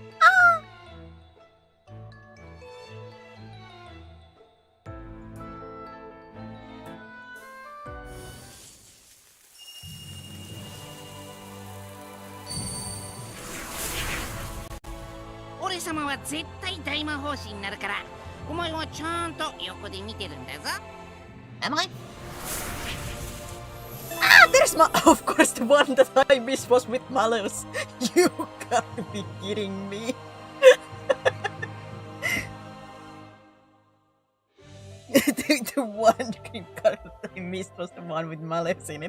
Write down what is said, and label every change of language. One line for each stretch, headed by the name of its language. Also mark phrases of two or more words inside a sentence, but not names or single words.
Japanese: Ah! 俺様は絶対大魔法使いになるから、お前はちゃんと横で見てるんだぞ。
English: Am I? Ah, there's of course the one that I missed was with Malus. You gotta be kidding me. the one green card that I missed was the one with Malus in it.